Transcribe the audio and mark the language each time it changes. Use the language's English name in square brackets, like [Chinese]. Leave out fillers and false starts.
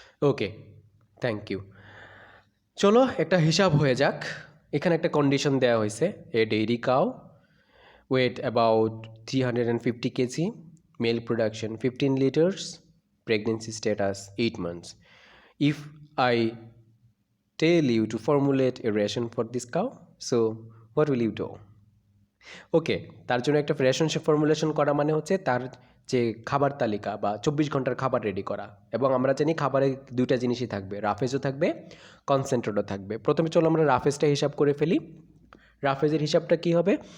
[Bangla] Okay, [English] Thank you. [Bangla] চলো একটা হিসাব হয়ে যাক। এখানে একটা কন্ডিশন দেওয়া হয়েছে, [English] A dairy cow, weight about 350 KG, milk production 15 litres, pregnancy status 8 months. If I tell you to formulate a ration for this cow, so what will you do? [Bangla] ওকে, তার জন্য একটা রেশন ফর্মুলেশন করা মানে হচ্ছে তার যে খাবার তালিকা বা 24 ঘন্টার খাবার রেডি করা। এবং আমরা জানি খাবারে দুইটা জিনিসই থাকবে, রাফেজও থাকবে, কনসেন্ট্রেটও থাকবে। প্রথমে চলো আমরা রাফেজটা হিসাব করে ফেলি। রাফেজের হিসাবটা কি হবে?